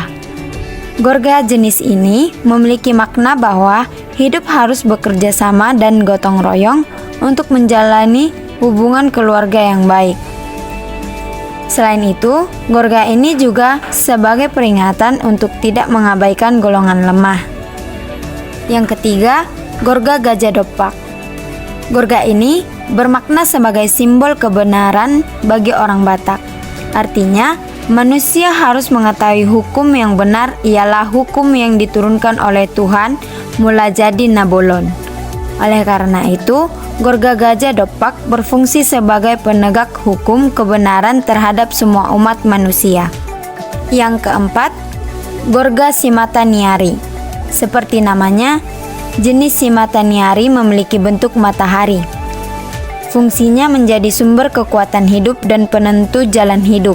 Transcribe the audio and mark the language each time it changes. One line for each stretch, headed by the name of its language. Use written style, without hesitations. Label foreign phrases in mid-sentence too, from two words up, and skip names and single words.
Indonesian: Gorga jenis ini memiliki makna bahwa hidup harus bekerja sama dan gotong royong untuk menjalani hubungan keluarga yang baik. Selain itu, gorga ini juga sebagai peringatan untuk tidak mengabaikan golongan lemah. Yang ketiga, gorga gajah dopak. Gorga ini bermakna sebagai simbol kebenaran bagi orang Batak. Artinya, manusia harus mengetahui hukum yang benar ialah hukum yang diturunkan oleh Tuhan mula jadi Nabolon. Oleh karena itu, gorga gajah dopak berfungsi sebagai penegak hukum kebenaran terhadap semua umat manusia. Yang keempat, gorga simataniari. Seperti namanya, jenis simataniari memiliki bentuk matahari. Fungsinya menjadi sumber kekuatan hidup dan penentu jalan hidup.